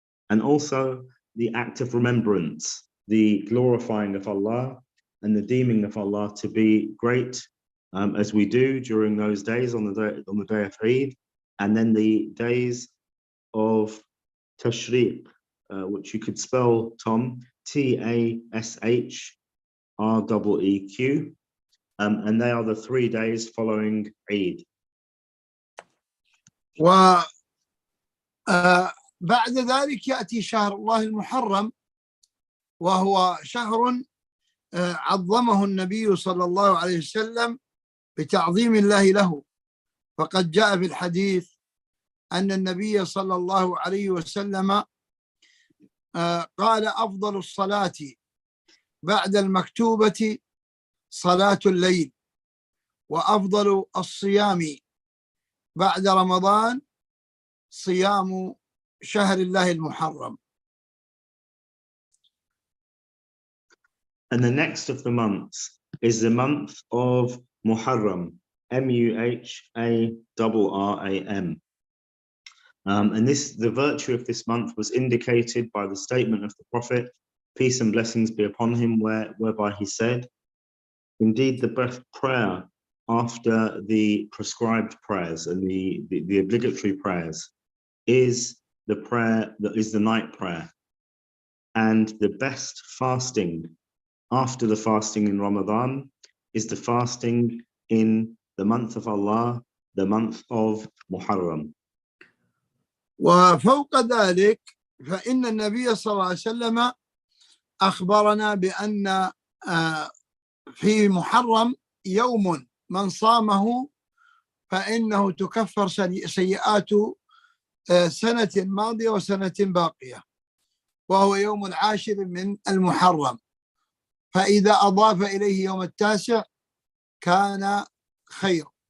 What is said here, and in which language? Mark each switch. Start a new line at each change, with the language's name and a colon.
English: And also the act of remembrance, the glorifying of Allah and the deeming of Allah to be great, as we do during those days on the day of Eid, and then the days of Tashriq, which you could spell, Tom, Tashrreq, and they are the 3 days following Eid.
Arabic: بعد ذلك يأتي شهر الله المحرم، وهو شهر عظمه النبي صلى الله عليه وسلم بتعظيم الله له، فقد جاء في الحديث أن النبي صلى الله عليه وسلم قال: أفضل الصلاة بعد المكتوبة صلاة الليل، وأفضل الصيام بعد رمضان صيام شهر الله المحرم.
English: And the next of the months is the month of Muharram, Muharram. And the virtue of this month was indicated by the statement of the Prophet, peace and blessings be upon him, whereby he said, indeed the best prayer after the prescribed prayers and the obligatory prayers is the prayer that is the night prayer. And the best fasting after the fasting in Ramadan is the fasting in the month of Allah, the month of Muharram.
Arabic: وفوق ذلك فإن النبي صلى الله عليه وسلم أخبرنا بأن في محرم يوم من صامه فإنه تكفر سيئات سنة ماضية وسنة باقية، وهو يوم العاشر من المحرم، فإذا أضاف إليه يوم التاسع كان خير.